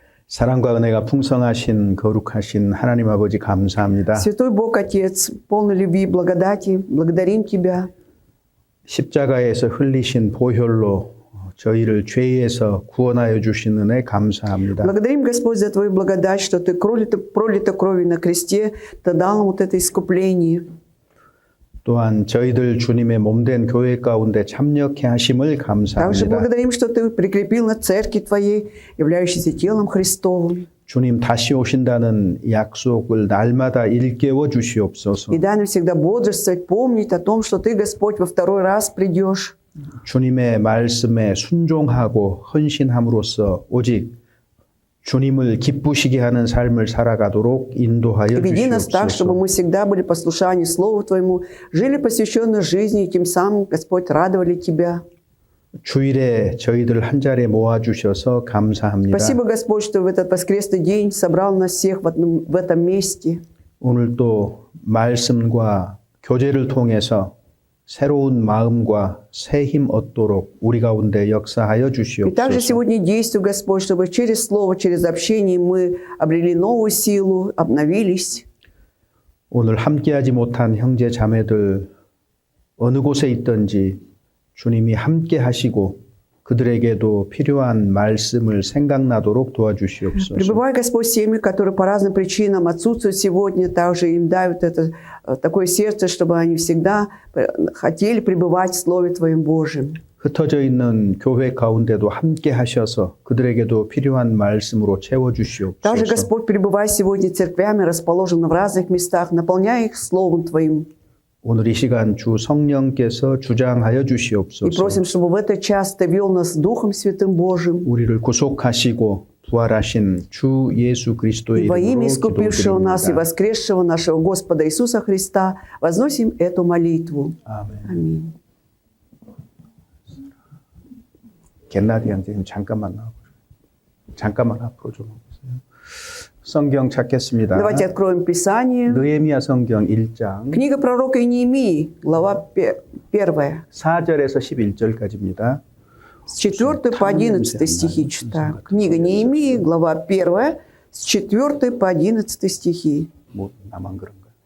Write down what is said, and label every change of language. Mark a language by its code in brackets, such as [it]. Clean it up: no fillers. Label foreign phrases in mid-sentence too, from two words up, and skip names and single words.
[ko] 사랑과 은혜가 풍성하신 거룩하신 하나님 아버지 감사합니다. [ru] Святой Бог, Отец, полный любви и благодати, благодарим Тебя. [ko] 십자가에서 흘리신 보혈로 저희를 죄에서 구원하여 주신 은혜 감사합니다. [ru] Благодарим, Господь, за Твою благодать, что Ты пролито кровью на кресте, Ты дал нам вот это искупление. [ko] 또한 저희들 주님의 몸된 교회 가운데 참여케 하심을 [ru] Также [ko] 감사합니다. [ru] благодарим, что Ты прикрепил на церкви Твоей, являющейся телом Христовым. [ko] 주님 다시 오신다는 약속을 날마다 일깨워 주시옵소서. [ru] И дай нам всегда бодрствовать, помнить о том, что Ты, Господь, во второй раз придешь. [ko] 주님의 말씀에 순종하고 헌신함으로써 오직 주님을 기쁘시게 하는 삶을 살아가도록 인도하여 [ru] Веди нас так, чтобы [ko] 주시옵소서. [ru] мы всегда были послушаны Слову Твоему, жили посвященной жизни, и тем самым, Господь, радовали Тебя. [ko] 주일에 저희들 한 자리에 모아주셔서 감사합니다. [ru] Спасибо, Господь, что в этот воскресный день собрал нас всех в этом месте. [ko] 오늘 또 말씀과 교제를 통해서 새로운 마음과 새 힘 얻도록 우리 가운데 역사하여 [ru] И также [ko] 주시옵소서. [ru] сегодня действуй, Господь, чтобы через Слово, через общение мы обрели новую силу, обновились. [ko] 오늘 함께하지 못한 형제 자매들 어느 곳에 있든지 주님이 함께 하시고 그들에게도 필요한 말씀을 생각나도록 도와주시옵소서. [ru] Пребывай, Господь, с теми, которые по разным причинам отсутствуют сегодня, также им дай вот это такое сердце, чтобы они всегда хотели пребывать в Слове Твоем Божьем. [ko] 흩어져 있는 교회 가운데도 함께 하셔서 그들에게도 필요한 말씀으로 채워 [ru] Также, [ko] 주시옵소서. [ru] Господь, пребывай сегодня церквями, расположенными в разных местах, наполняй их Словом Твоим. [ko] 오늘 이 시간 주 성령께서 주장하여 [ru] И [ko] 주시옵소서. [ru] просим, чтобы в этот час Ты вел нас Духом Святым Божьим. [ko] 우리를 구속하시고 부활하신 주 예수 그리스도의 [ru] И во имя [ko] 이름으로 [ru] искупившего нас и [ko] 기도드립니다. [ru] воскресшего нашего Господа Иисуса Христа возносим эту молитву. [ko] 아멘. [ru] Аминь. [ko] 겟나디 형제님 잠깐만 앞으로 좀 오세요. 성경 찾겠습니다. [ru] Давайте откроем Писание. [ko] 느헤미야 성경 1장 [ru] Книга пророка Иеремии, глава 1, [ko] 4절에서 11절까지입니다. [ru] с 4 по 11 стихи читаем. Книга Неемии, глава 1, с 4 по 11 стихи. [ko] 뭐 나만 그런가?